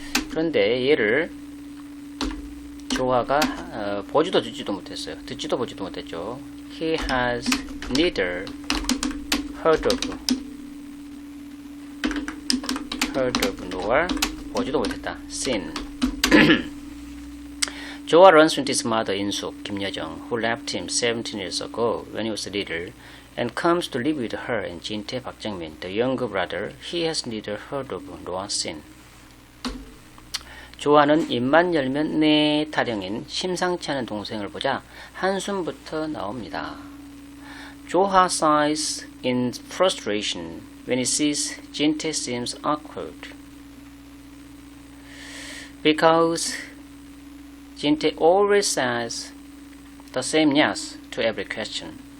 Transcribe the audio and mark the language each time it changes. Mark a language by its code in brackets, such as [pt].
[ko] 그런데 얘를 조화가 보지도 듣지도 못했어요. 듣지도 보지도 못했죠. [en] He has neither heard of nor [ko] 보지도 못했다. [en] seen. 조화 runs into his mother 인숙 김여정 who left him 17 years ago when he was little and comes to live with her and 진태 박정민 the younger brother he has neither heard of nor seen. [ko] 조화는 입만 열면 네 타령인 심상치 않은 동생을 보자 한숨부터 나옵니다. [en] 조화 sighs in frustration when he sees 진태 seems awkward because 진태 always says the same yes to every question.